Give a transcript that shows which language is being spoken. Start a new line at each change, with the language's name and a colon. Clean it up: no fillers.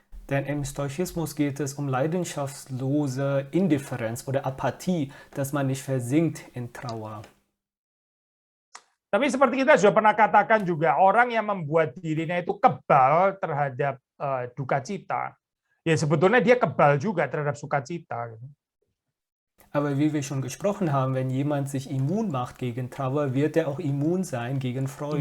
German: Denn im Stoizismus geht es um leidenschaftslose Indifferenz oder Apathie, dass man nicht versinkt in Trauer.
Indonesian: Tapi seperti kita sudah pernah katakan juga, orang yang membuat dirinya itu kebal terhadap duka cita, ya sebetulnya dia kebal juga terhadap sukacita.
German: Aber wie wir schon gesprochen haben, wenn jemand sich immun macht gegen Trauer, wird er auch immun sein gegen Freude.